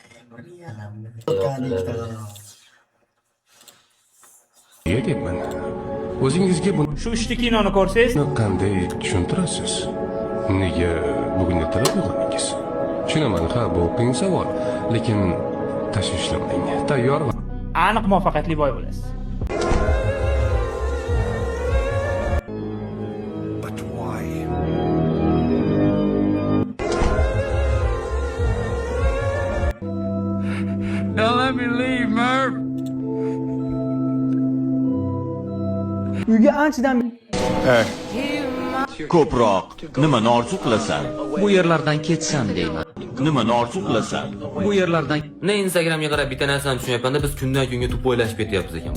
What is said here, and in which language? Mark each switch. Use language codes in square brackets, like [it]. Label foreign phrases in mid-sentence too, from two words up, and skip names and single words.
[uz] Nega deyapman? O'zingizga buni Shu ishni kinoni ko'rsangiz, qanday tushuntirasiz? Nega bugun ertalab uyg'ondingiz? Tushunaman, ha, bu qiyin savol, lekin tashvishlanmang. Tayyorman. aniq muvaffaqiyatli boy bo'lasiz. [en] But why? Don't let me leave, Murph. [uz] Uyga anchadan Ko'proq nimani orzu qilasan? bu yerlardan ketsam deyman. Nimani orzu qilasan? Bu yerlardan Ne Instagramga qarab bitta narsani tushunyapman-da, biz kundan kunga tupoylashib ketyapmiz ekan.